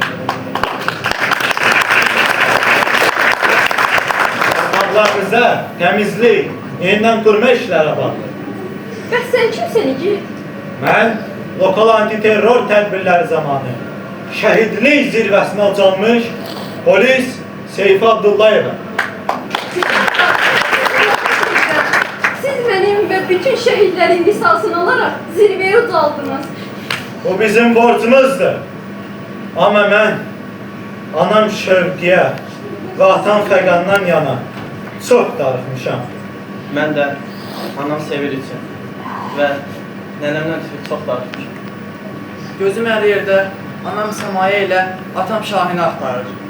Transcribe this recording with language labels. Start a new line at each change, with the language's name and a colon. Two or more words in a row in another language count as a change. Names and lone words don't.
Azerbaijani: Torpaqlarımıza təmizlik, yenidən qurma işləri aparılır. Bəs sən kimsən ki? Mən lokal antiterror tədbirləri zamanı şəhidlik zirvəsinə ucalmış polis Seyfi Abdullayevəm.
Turkish: Siz benim ve bütün şehitlerin lisansını alarak zirveye ucaldınız.
Azerbaijani: Bu bizim borcumuzdur. Amma mən anam Şövqiyə və atam Fəqandan yana çox darıxmışam. mən də anam Sevil üçün və nənəmdən ötürü çox darıxmışam. Gözüm hər yerdə anam Səmayə ilə atam Şahini axtarır.